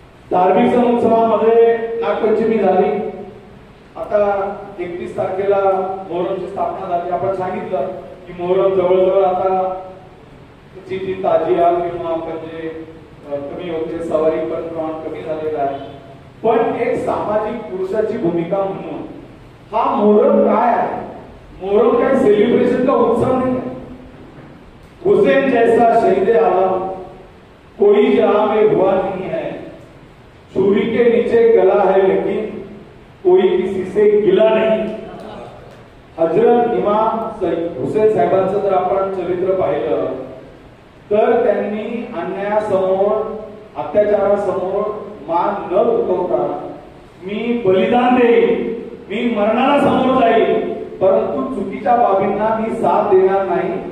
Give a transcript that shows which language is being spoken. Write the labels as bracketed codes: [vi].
[mr] धार्मिक सण उत्सवामध्ये नागपंचमी झाली, आता 31 तारखेला मोहरमची स्थापना झाली. आपण सांगितलं की मोहरम जवळजवळ आता जी ताजिया किंवा म्हणजे कमी होते, सवारी पण प्रमाण कमी झालेलं आहे. पण एक सामाजिक पुरुषाची भूमिका म्हणून हा मोहरम काय आहे? [hi] मोहरम काय सेलिब्रेशन का उत्सव नहीं है. हुसैन जैसा शहीद आलम कोई जहां में हुआ नहीं है. छुरी के नीचे गला है लेकिन कोई किसी से गिला नहीं. [mr] हजरत इमाम हुसेन साहेबांचं जर आपण चरित्र पाहिलं तर त्यांनी अन्यायासमोर, अत्याचारासमोर मान न दुखवता मी बलिदान देईन, मी मरणाला समोर जाईल, परंतु चुकीच्या बाबींना मी साथ देणार नाही.